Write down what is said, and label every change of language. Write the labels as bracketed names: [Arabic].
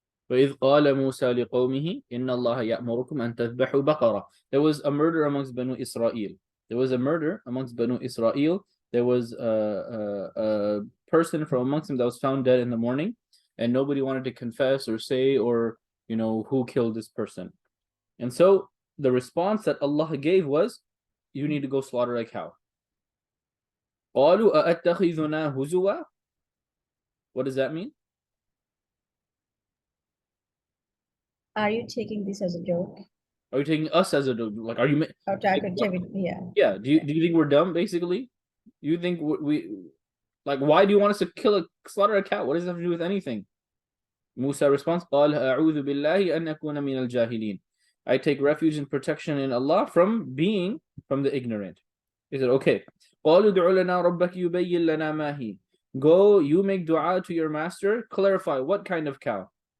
[Arabic] وإذ قال موسى لقومه إن الله يأمركم أن تذبحوا بقرة. [English] There was a murder amongst Banu Israel. There was a murder amongst Banu Israel. There was a person from amongst them that was found dead in the morning, and nobody wanted to confess or say or who killed this person. And so the response that Allah gave was, you need to go slaughter a cow. [Arabic] قالوا أأتخذنا هزوا? [English] What does that mean? Are you taking this as a joke? Are you taking us as a like? Are you? Or yeah. Yeah. Do you think we're dumb? Basically, you think we like? Why do you want us to slaughter a cow? What does that have to do with anything? Musa responds, [Arabic] قال أعوذ بالله أن أكون من الجاهلين. [English] I take refuge and protection in Allah from the ignorant. He said, okay. [Arabic] قالوا ادع لنا ربك يبين لنا ما هي. [English] Go, you make dua to your master, clarify what kind of cow.